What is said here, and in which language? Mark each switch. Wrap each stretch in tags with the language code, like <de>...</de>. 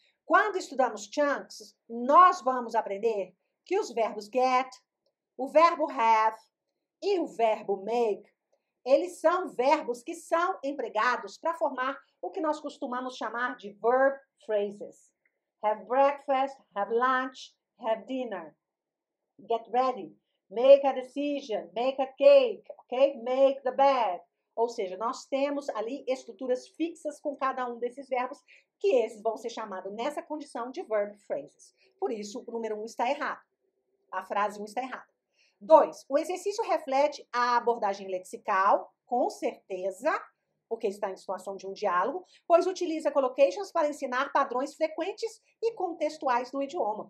<pt>Quando estudamos chunks, nós vamos aprender que os verbos get, o verbo have e o verbo make, eles são verbos que são empregados para formar o que nós costumamos chamar de verb phrases.</pt> <en>Have breakfast, have lunch, have dinner, get ready, make a decision, make a cake, ok? Make the bed.</en> <pt>Ou seja, nós temos ali estruturas fixas com cada um desses verbos, que esses vão ser chamados nessa condição de verb phrases. Por isso, o número 1 está errado. A frase 1 está errada. 2. O exercício reflete a abordagem lexical, com certeza, porque está em situação de um diálogo, pois utiliza collocations para ensinar padrões frequentes e contextuais do idioma.</pt>